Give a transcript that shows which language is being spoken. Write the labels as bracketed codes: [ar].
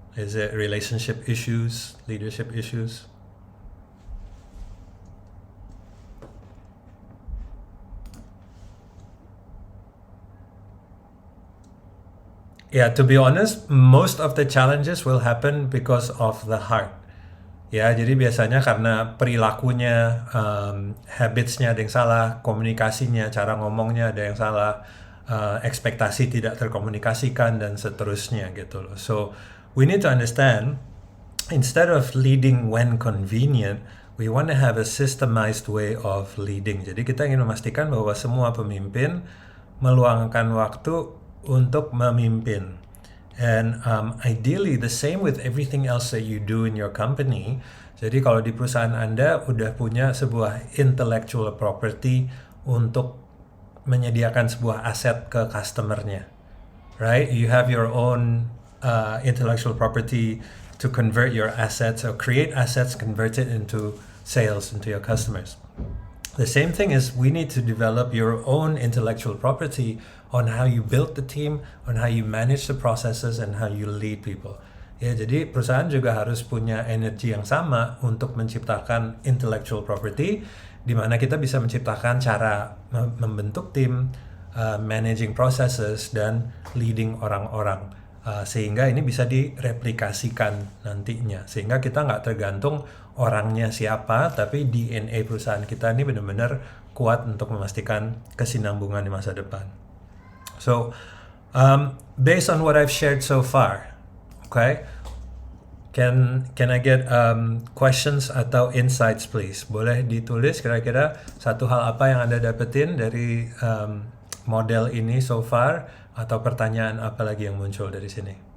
[en] Is it relationship issues, leadership issues? Yeah, to be honest, most of the challenges will happen because of the heart. [id] Ya, jadi biasanya karena perilakunya, habits-nya ada yang salah, komunikasinya, cara ngomongnya ada yang salah, ekspektasi tidak terkomunikasikan, dan seterusnya gitu loh. [en] So, we need to understand, instead of leading when convenient, we want to have a systemized way of leading. [id] Jadi kita ingin memastikan bahwa semua pemimpin meluangkan waktu untuk memimpin. [en] And ideally the same with everything else that you do in your company. [id] Jadi kalau di perusahaan Anda udah punya sebuah intellectual property untuk menyediakan sebuah aset ke customer-nya, right? [en] You have your own intellectual property to convert your assets or create assets, convert it into sales into your customers. The same thing is we need to develop your own intellectual property on how you build the team, on how you manage the processes, and how you lead people. [id] Ya, jadi perusahaan juga harus punya energi yang sama untuk menciptakan intellectual property, di mana kita bisa menciptakan cara membentuk tim, managing processes, dan leading orang-orang. Sehingga ini bisa direplikasikan nantinya. Sehingga kita nggak tergantung orangnya siapa, tapi DNA perusahaan kita ini benar-benar kuat untuk memastikan kesinambungan di masa depan. [en] So, based on what I've shared so far, okay, can I get questions atau insights please? [id] Boleh ditulis kira-kira satu hal apa yang Anda dapetin dari model ini so far, atau pertanyaan apa lagi yang muncul dari sini?